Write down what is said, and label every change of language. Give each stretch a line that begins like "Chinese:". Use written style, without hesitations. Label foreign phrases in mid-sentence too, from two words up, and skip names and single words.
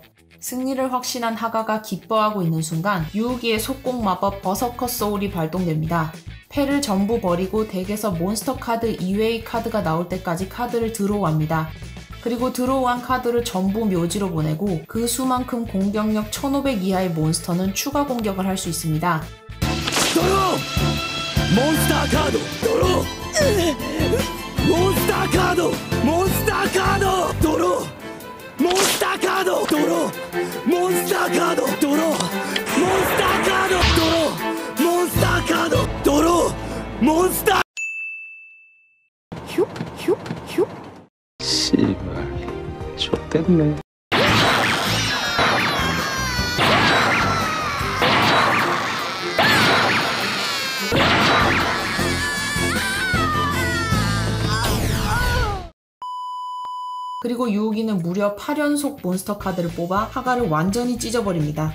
Korean: 승리를 확신한 하가가 기뻐하고 있는 순간 유우기의 속공 마법 버서커 소울이 발동됩니다. 패를 전부 버리고 덱에서 몬스터 카드 이외의 카드가 나올 때까지 카드를 드로우합니다. 그리고 드로우한 카드를 전부 묘지로 보내고 그 수만큼 공격력 1500 이하의 몬스터는 추가 공격을 할 수 있습니다.
Japanese: ドローモンスターカードドローモンスターカードモンスターカードドローモンスターカードドローモンスターカードドローモンスターカードドローモンスターカードドローモンスターヒュッヒュッヒュッ
Korean: 씨발 좆됐네. 그리고 유우기는 무려 8연속 몬스터 카드를 뽑아 하가를 완전히 찢어버립니다.